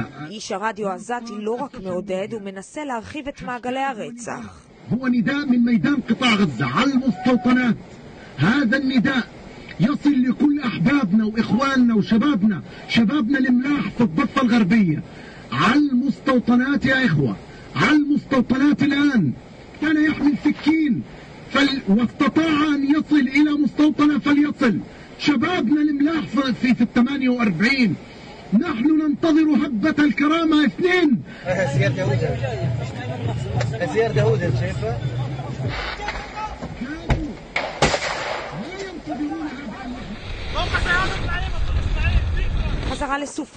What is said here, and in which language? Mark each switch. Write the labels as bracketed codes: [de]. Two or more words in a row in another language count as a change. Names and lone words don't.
[he] איש הרדיו העזתי לא רק מעודד, הוא מנסה להרחיב את מעגלי הרצח. [ar] هو نداء من ميدان قطاع غزة على المستوطنات. هذا النداء يصل لكل أحبابنا وإخواننا وشبابنا الملاح في الضفة الغربية على المستوطنات يا إخوة، على المستوطنات الآن. كان يحمل سكين واستطاع أن يصل إلى مستوطنة فليصل. شبابنا الملاح في 48 نحن ننتظر هبة الكرامة 2. زيارة داوود شايفة؟ [he] חזרה לסופה.